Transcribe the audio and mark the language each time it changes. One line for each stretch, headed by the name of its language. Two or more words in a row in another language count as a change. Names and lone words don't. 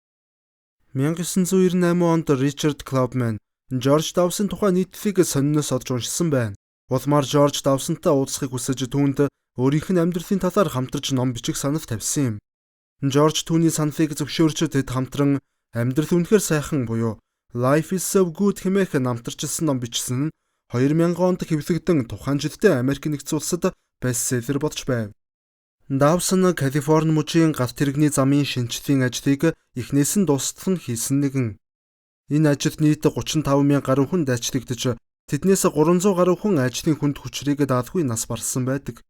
Mongolian: 1998 онд Ричард TUUH.MN Жорж Давсон тухай нийтлэлийг сониноос олж уншсан байна. Улмаар Жорж Давсонтай уулзахыг хүсэж түүнд өөрийнх нь амьдралын талаар хамтарч ном бичих санал тавьсан юм. Жорж түүний саналыг зөвшөөрч тэд хамтран "Амьдрал үнэхээр сайхан" буюу
English: "Life is so good"
Mongolian: хэмээх намтарчилсан ном бичсэн нь 2000 онд хэвлэгдэн тухайн жилдээ Америк нэгдсэн улсад бестселлер болж байв. Давсон Калифорни мужийн галт тэрэгний замын шинжлэлийн ажлыг эхнээс нь дуустал нь хийсэн нэгэн. Энэ ажилд нийт 35,000 гаруй хүн дайчлагдж тэднээс 300 гаруй хүн ажлын хүнд хүчрийг даалгүй нас барсан байдаг.